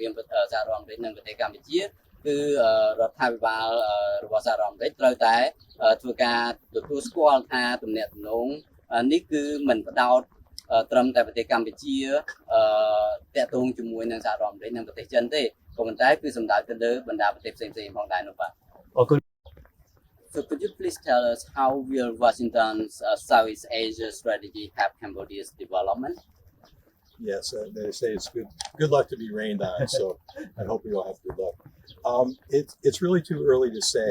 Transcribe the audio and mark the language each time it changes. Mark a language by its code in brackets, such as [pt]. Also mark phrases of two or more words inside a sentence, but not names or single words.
[km] វាងសហរដ្ឋអាមេរិកនិងប្រទេសកម្ពុជាគឺរដ្ឋាភិបាលរបស់សហរដ្ឋអាមេរិកត្រូវតែធ្វើការទទួលស្គាល់ថាទំនាក់ទំនងនេះគឺមិនផ្ដោតត្រឹមតែប្រទេសកម្ពុជាតាក់ទងជាមួយនឹងសហរដ្ឋអាមេរិកនិងប្រទេសចិនទេក៏ប៉ុន្តែគឺសំដៅទៅលើបណ្ដាប្រទេសផ្សេងៗផងដែរនោះបាទ [en] So could you please tell us how will Washington's Southeast Asia strategy help Cambodia's development? Yes, they say it's good luck to be rained on, so I hope we all have good luck. It's really too early to say.